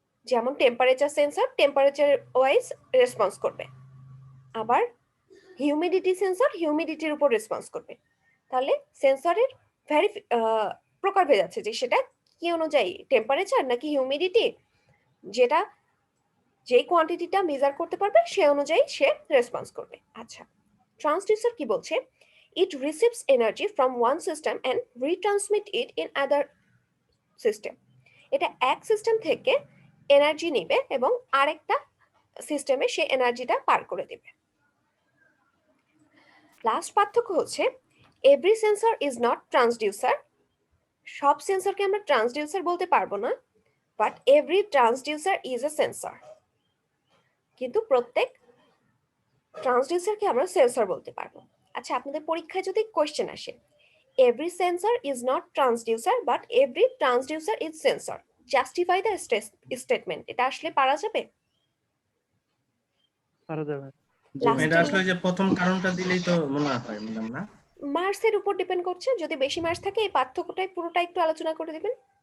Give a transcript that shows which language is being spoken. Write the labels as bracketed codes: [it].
[bn] যেমন temperature sensor temperature wise response করবে, আবার হিউমিডিটি সেন্সর হিউমিডিটির উপর রেসপন্স করবে। তাহলে সেন্সরের প্রকারভেদ আছে, যে সেটা কি অনুযায়ী, টেম্পারেচার নাকি হিউমিডিটি, যেটা যে কোয়ান্টিটিটা মেজার করতে পারবে সে অনুযায়ী সে রেসপন্স করবে। আচ্ছা, ট্রান্সডিউসার কি বলছে, [en] it receives energy from one system and retransmit it in other system. [bn] এটা এক সিস্টেম থেকে এনার্জি নেবে এবং আরেকটা সিস্টেমে সে এনার্জিটা পার করে দেবে। লাস্ট পার্থক্য হচ্ছে, [en] Every sensor is not transducer. [bn] সব সেন্সরকে আমরা ট্রান্সডিউসার বলতে পারবো না, [en] But every transducer is a sensor. [bn] কিন্তু প্রত্যেক ট্রান্সডিউসারকে আমরা সেন্সর বলতে পারবো। আচ্ছা, আপনাদের পরীক্ষায় যদি কোশ্চেন আসে, [en] every sensor is not transducer but every transducer is sensor, justify the statement, [bn] এটা আসলে পারা যাবে? পারা যাবে। এটা লাস্টে আসলে যে প্রথম কারণটা দিলেই তো মনে হয় ম্যাডাম না? মার্কসের উপর ডিপেন্ড করছে, যদি বেশি মার্কস থাকে এই পার্থক্যটাই পুরোটা একটু আলোচনা করে দিবেন।